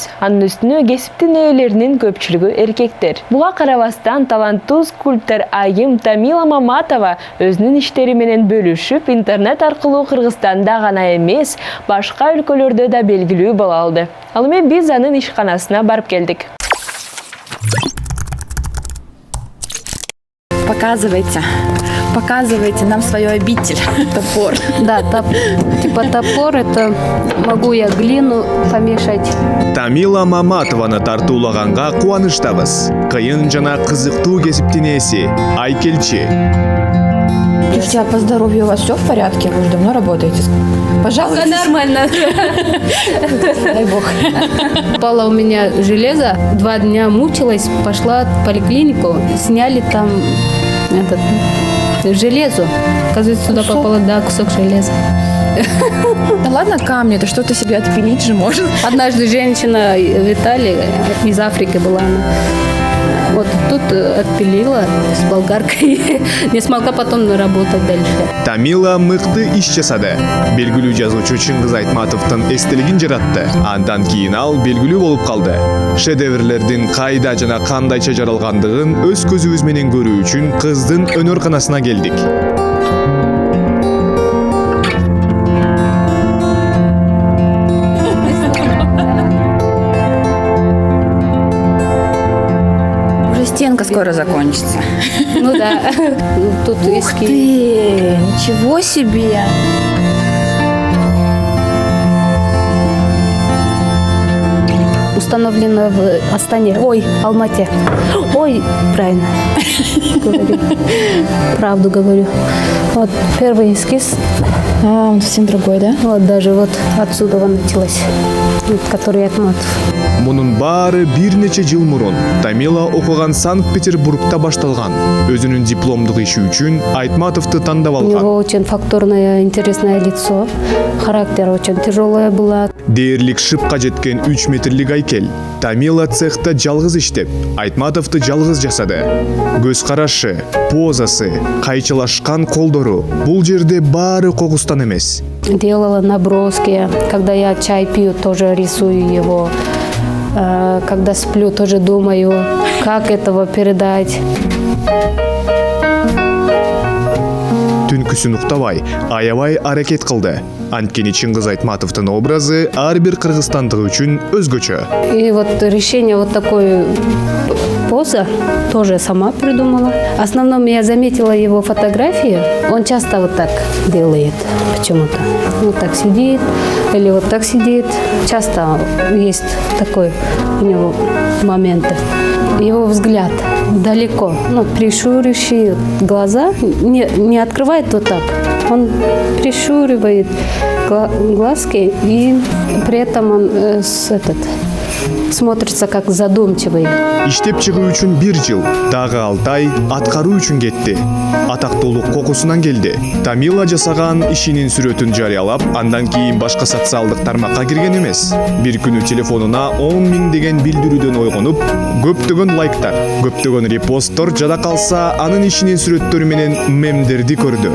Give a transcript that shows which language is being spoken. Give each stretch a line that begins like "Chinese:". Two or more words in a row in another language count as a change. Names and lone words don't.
Kyrgyz: Анын үстүнө кесиптин ээлеринин көпчүлүгү эркектер. Буга карабастан таланттуу скульптор айым Тамила Маматова өзүнүн иштери менен бөлүшүп, интернет аркылуу Кыргызстанда гана эмес, башка өлкөлөрдө да белгилүү боло алды. Ал эми биз анын ишканасына барып келдик.
Russian: Показывайте нам свою обитель. Топор. Да, типа топор, это могу я глину помешать.
Kyrgyz: Тамила Маматованы тартуулаганга кубанычтабыз. Кыйын жана кызыктуу кесиптин ээси Айкелчи.
Russian: Девчата, по здоровью у вас все в порядке? Вы же давно работаете. Пожалуйста. Нормально. Дай бог. Упало у меня железо, 2 дня мучилась, пошла в поликлинику, сняли там железо. Оказывается, сюда попало, да, кусок железа. Да ладно камни, это что-то себе отпилить же можно. Однажды женщина в Италии, из Африки была она, вот тут отпилила с болгаркой, не смогла потом работать дальше.
Kyrgyz: Тамила мыкты иш жасады. Белгилүү жазуучу Чыңгыз Айтматовдун эстелигин жаратты. Андан кийин ал белгилүү болуп калды. Шедеврлердин кайда жана кандайча жаралгандыгын өз көзүбүз менен көрүү үчүн кыздын өнөрканасына келдик.
Russian: Стенка скоро закончится. Ну да, тут Ух ты, ничего себе! установлено в Астане, Алмате. Правильно говорю. Правду говорю. Вот первый эскиз. Он совсем другой, да? Вот даже вот отсюда началось, который Айтматов.
Kyrgyz: Мунун баары бир нече жыл мурун Тамила окуган Санкт-Петербургда башталган. Өзүнүн дипломдук иши үчүн Айтматовду тандап
Russian: У
Kyrgyz: алган.
Russian: него очень фактурное, интересное лицо. Характер очень тяжелая была.
Kyrgyz: Дээрлик шыпка жеткен 3 метрлик Айкел. Тамила цехта жалгыз иштеп, Айтматовду жалгыз жасады. Көз карашы, позасы, кайчылашкан колдору бул жерде баары кокустан эмес.
Russian: Делала наброски. Когда я чай пью, тоже рисую его. Когда сплю, тоже думаю, как этого передать.
Kyrgyz: Түнкүсүн уктабай, аябай аракет кылды. Анткени Чыңгыз Айтматовдун образы ар бир кыргызстандык үчүн өзгөчө.
Russian: И вот решение вот такой поза тоже сама придумала. В основном я заметила его фотографии. Он часто вот так делает почему-то. Вот так сидит или вот так сидит. Часто есть такой у него моменты. Его взгляд далеко, прищуривающие глаза, не открывает вот так. Он прищуривает глазки, и при этом он смотрится как задумчивый.
Kyrgyz: Иштеп чыгуу үчүн 1 жыл, дагы 6 ай аткаруу үчүн кетти. Атактуулук кокусунан келди. Тамила жасаган ишинин сүрөтүн жарыялап, андан кийин башка социалдык тармакка кирген эмес. Бир күнү телефонуна 10 000 деген билдирүүдөн ойгонуп, көптөгөн лайктар, көптөгөн репосттор жада калса, анын ишинин сүрөттөрү менен мемдерди көрдү.